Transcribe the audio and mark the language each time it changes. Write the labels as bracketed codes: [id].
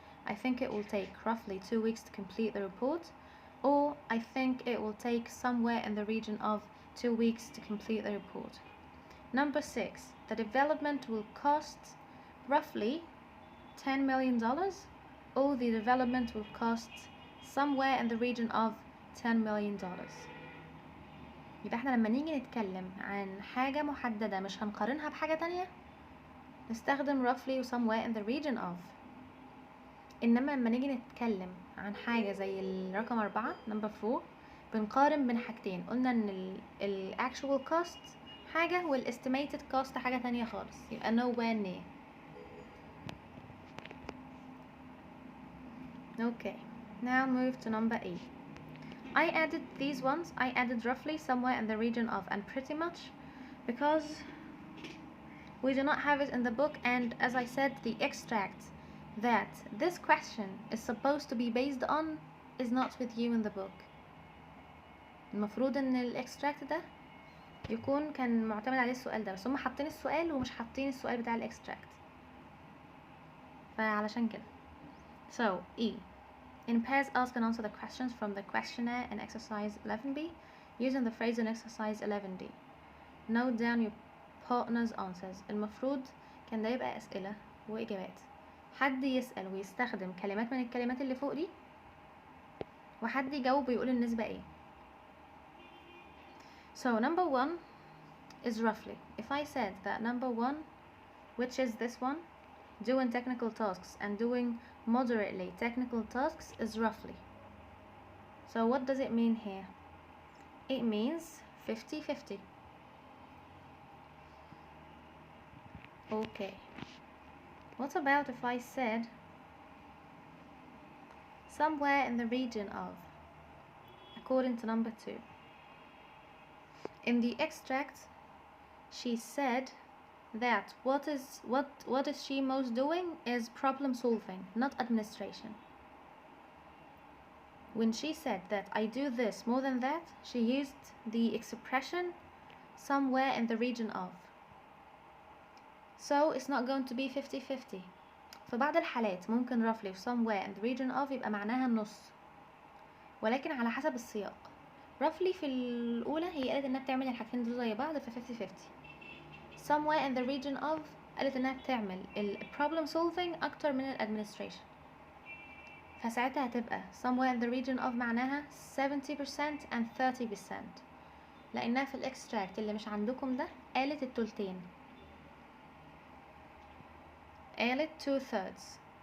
[en] I think it will take roughly 2 weeks to complete the report, or I think it will take somewhere in the region of 2 weeks to complete the report. Number 6. The development will cost roughly $10 million, or the development will cost somewhere in the region of $10 million. [ar] يبقى احنا لما نيجي نتكلم عن حاجة محددة مش هنقارنها بحاجة تانية نستخدم roughly و somewhere in the region of. إنما لما نيجي نتكلم عن حاجة زي الرقم 4 [en] number 4 [ar] بنقارن بين حاجتين. قلنا ان ال actual cost حاجة وال estimated cost حاجة تانية خالص. يبقى [en] nowhere near. Okay, now move to number 8. I added these ones. I added roughly, somewhere in the region of, and pretty much because we do not have it in the book, and as I said, the extract that this question is supposed to be based on is not with you in the book. [ar] المفروض ان الاكستراكت ده يكون كان معتمد عليه السؤال ده، بس هم حاطين السؤال ومش حاطين السؤال بتاع الاكستراكت، فعلشان كده. [en] So E. In pairs, ask and answer the questions from the questionnaire in exercise 11B using the phrase in exercise 11D. Note down your partner's answers. [ar] المفروض كان ده يبقى أسئلة وإجابات. حد يسأل ويستخدم كلمات من الكلمات اللي فوق دي، وحد يجاوب ويقول النسبة ايه. [en] So number 1 is roughly. If I said that number 1, which is this one, doing technical tasks and doing moderately technical tasks is roughly. So what does it mean here? It means 50-50. Okay. What about if I said somewhere in the region of, according to number 2? In the extract, she said that what is she most doing is problem solving, not administration. When she said that I do this more than that, she used the expression somewhere in the region of. So it's not going to be 50-50. [ar] في بعض الحالات ممكن roughly somewhere in the region of يبقى معناها النص، ولكن على حسب السياق. roughly في الأولى هي قالت إنها بتعمل الحاجتين دول زي بعض في 50-50. somewhere in the region of قالت إنها بتعمل ال problem solving أكتر من ال administration، فساعتها هتبقى somewhere in the region of معناها 70% and 30%، لأنها في الإكستراكت اللي مش عندكم ده قالت التلتين، قالت 2/3.